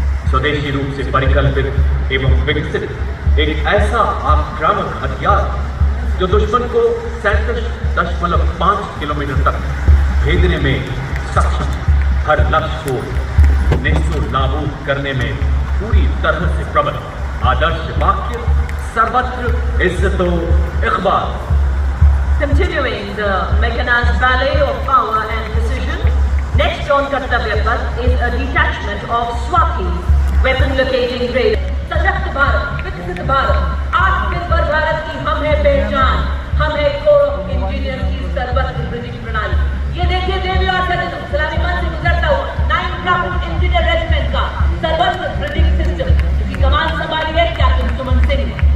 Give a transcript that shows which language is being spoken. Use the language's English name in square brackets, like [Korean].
[Hindi] स्वदेशी रूप से परिकल्पित एवं विकसित एक ऐसा आक्रामक हथियार जो दुश्मन को 37.5 किलोमीटर तक भेदने में सक्षम, हर लक्ष्य को नेस्तों नाबूद करने में पूरी तरह से प्रबल। आदर्श वाक्य सर्वत्र इज्जतो Iqbal. [English] Continuing the mechanized ballet of power and precision, next on Kartavya Path is a detachment of Swati weapon locating radar. [Hindi] सशक्त भारत, विकसित भारत, आत्मनिर्भर भारत की हम है पहचान, हम है कोर ऑफ इंजीनियर की सर्वत्र ब्रिटिश प्रणाली। ये देखिए देवी और सज्जनों, सलामी मंच से गुजरता हुआ 9 क्रॉप इंजीनियर रेजिमेंट का सर्वत्र ब्रिटिश सिस्टम, जिसकी कमान संभाली है कैप्टन सुमन सिंह ने।